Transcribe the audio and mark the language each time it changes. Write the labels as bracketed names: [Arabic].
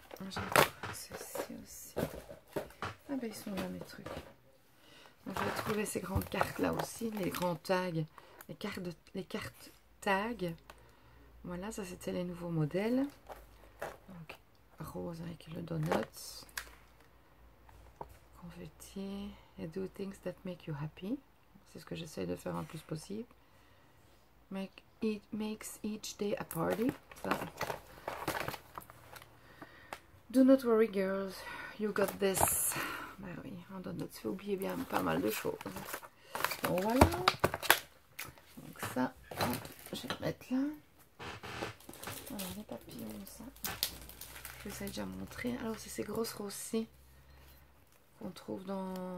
[French] J'ai trouvé ceci aussi. Ah ben ils sont là mes trucs. J'ai trouvé ces grandes cartes là aussi, les grands tags, les cartes tags. Voilà, ça c'était les nouveaux modèles. Donc rose avec le donut. confetti. [English] Et do things that make you happy. [French] C'est ce que j'essaie de faire un plus possible. [English] Makes each day a party. [French] Ça. [English] Do not worry girls, you got this. [French] Ben oui, on doit se fait oublier bien pas mal de choses. Bon voilà. Donc ça, hop, je vais le mettre là. Voilà les papillons, ça. Je vous ai déjà montré. Alors c'est ces grosses roses-ci qu'on trouve dans...